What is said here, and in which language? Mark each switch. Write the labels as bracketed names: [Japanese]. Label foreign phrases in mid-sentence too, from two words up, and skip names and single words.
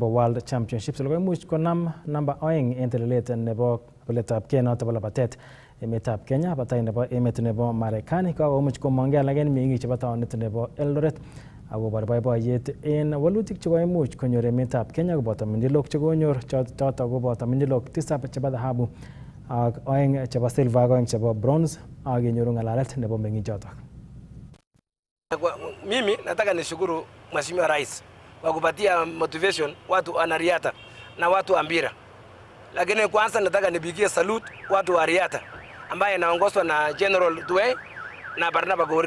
[Kalenjin] World Championships ole koimuch konam namba 2 en telelet nebo boletabgei noton bo labatet emetab Kenya batai nebo emet nebo Marekani komuch komong'e alak en meng'ik chebo taonit nebo Eldoret akobo boiboiyet en walutik chekoimuch konyor emetab Kenya koboto mindilok chekonyor choto koboto mindilok 7 chebo dhahabu ak 2 chebo silver ak 2 chebo bronze ak kenyoru ng'alalet nebo meng'ichoto. [Swahili] Mimi nataka nishukuru Mheshimiwa Rais kwa kupatia motivation watu wanariadha na watu wa mpira. Lakini kwanza nataka nipigie salute watu wa riadha ambaye inaongozwa na General Dway na Barnaba Korir.